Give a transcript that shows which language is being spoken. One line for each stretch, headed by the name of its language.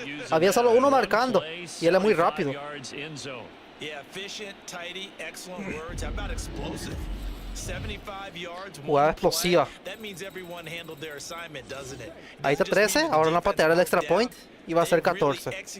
Spanish: Había solo uno marcando y él es muy rápido.
English: Yeah, efficient, tidy, excellent words. How about explosive? 75 yards.
Spanish: Jugada explosiva.
English: That means everyone handled their assignment, doesn't it?
Spanish: Ahí está 13, ahora van a patear el extra point y va a ser 14.